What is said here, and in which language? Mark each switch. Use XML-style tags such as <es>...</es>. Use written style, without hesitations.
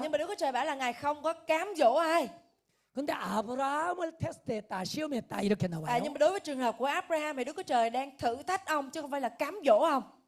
<vi>Nhưng mà Đức Chúa Trời bảo là Ngài không có cám dỗ ai.</vi> <ko>근데 아브라함을 테스트했다, 시험했다 이렇게 나와요.</ko> <vi>Nhưng mà đối với trường hợp của Abraham thì Đức Chúa Trời đang thử thách ông chứ không phải là cám dỗ ông.</vi>